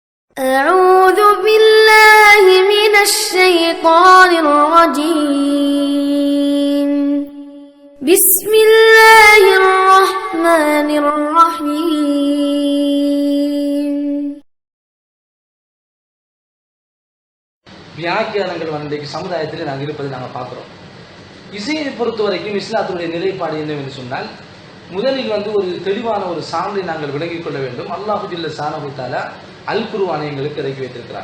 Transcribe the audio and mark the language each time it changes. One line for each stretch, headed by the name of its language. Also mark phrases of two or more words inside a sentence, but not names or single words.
Arabic: أعوذ بالله من الشيطان الرجيم. بسم الله الرحمن الرحيم.
Tamil: வியாக்கியானங்கள் இன்றைக்கு சமுதாயத்தில் நாங்கள் இருப்பதை நாங்கள் பார்க்குறோம். இசையை பொறுத்த வரைக்கும் இஸ்லாத்துடைய நிலைப்பாடு என்னவென்று சொன்னால், முதலில் ஒரு தெளிவான ஒரு சான்றை நாங்கள் விளங்கிக் கொள்ள வேண்டும்.
Arabic: الله جل شأنه تعالى
Tamil: அல் குர்ஆனை எங்களுக்கு இறக்கி வைத்திருக்கிறார்.